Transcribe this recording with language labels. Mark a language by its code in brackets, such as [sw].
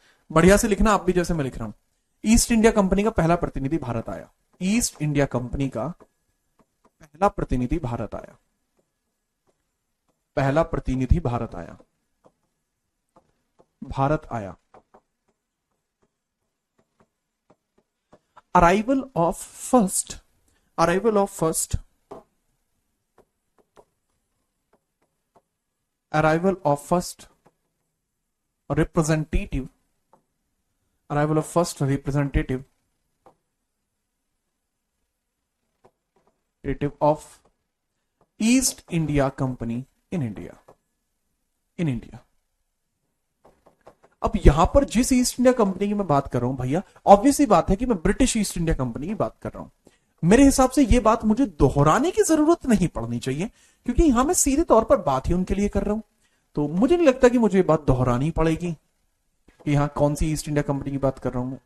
[hi] बढ़िया से लिखना आप भी, जैसे मैं लिख रहा हूं। ईस्ट इंडिया कंपनी का पहला प्रतिनिधि भारत आया। ईस्ट इंडिया कंपनी का पहला प्रतिनिधि भारत आया। पहला प्रतिनिधि भारत आया, भारत आया। [en] Arrival of first, arrival of first, arrival of first representative, arrival of first representative of East India Company in India, in India। [hi] अब यहां पर जिस ईस्ट इंडिया कंपनी की मैं बात कर रहा हूं भैया, ऑब्वियसली बात है कि मैं ब्रिटिश ईस्ट इंडिया कंपनी की बात कर रहा हूं। मेरे हिसाब से यह बात मुझे दोहराने की जरूरत नहीं पड़नी चाहिए, क्योंकि यहां मैं सीधे तौर पर बात ही उनके लिए कर रहा हूं। तो मुझे नहीं लगता कि मुझे ये बात दोहरानी पड़ेगी कि यहां कौन सी ईस्ट इंडिया कंपनी की बात कर रहा हूं मैं।